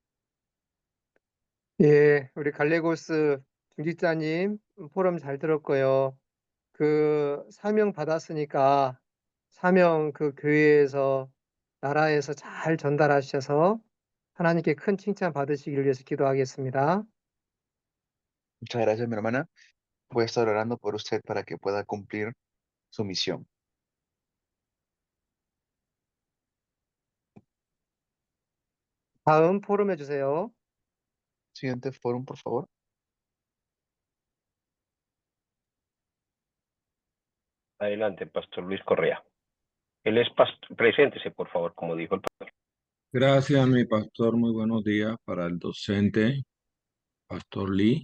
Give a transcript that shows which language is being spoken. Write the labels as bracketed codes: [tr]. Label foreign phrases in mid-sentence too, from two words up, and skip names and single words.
[ko] 예, 우리 갈레고스 중직자님 포럼 잘 들었고요. 그 사명 받았으니까 사명 그 교회에서 나라에서 잘 전달하셔서 하나님께 큰 칭찬 받으시기를 위해서 기도하겠습니다. [es] Muchas gracias, mi hermana. Voy a estar orando por usted para que pueda cumplir su misión. [ko] 다음 포럼 해주세요. [es] Siguiente fórum, por favor. Adelante, Pastor Luis Correa. Él es preséntese, por favor, como dijo el pastor. Gracias, mi pastor. Muy buenos días para el docente, Pastor Lee.